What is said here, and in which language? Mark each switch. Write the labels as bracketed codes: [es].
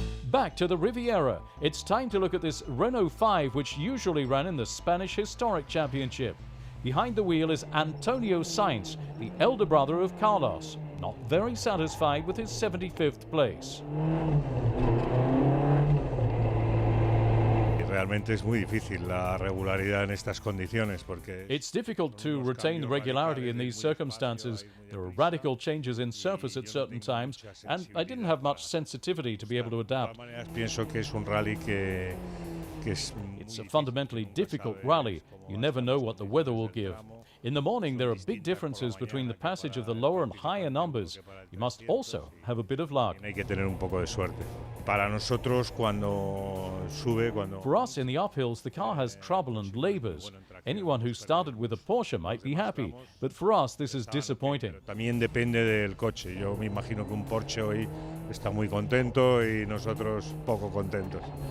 [en] Back to the Riviera. It's time to look at this Renault 5, which usually ran in the Spanish Historic Championship. Behind the wheel is Antonio Sainz, the elder brother of Carlos, not very satisfied with his 75th place. [es] Realmente es muy difícil la regularidad en estas condiciones porque [en] it's difficult to retain the regularity in these circumstances. There are radical changes in surface at certain times, and I didn't have much sensitivity to be able to adapt. [es] Pienso que es un rally que [en] it's a fundamentally difficult rally. You never know what the weather will give. In the morning, there are big differences between the passage of the lower and higher numbers. You must also have a bit of luck. [es] Hay que tener un poco de suerte. Para nosotros, cuando sube, [en] For us, in the uphills, the car has trouble and labors. Anyone who started with a Porsche might be happy, but for us, this is disappointing. [es] También depende del coche. Yo me imagino que un Porsche hoy está muy contento y nosotros poco contentos.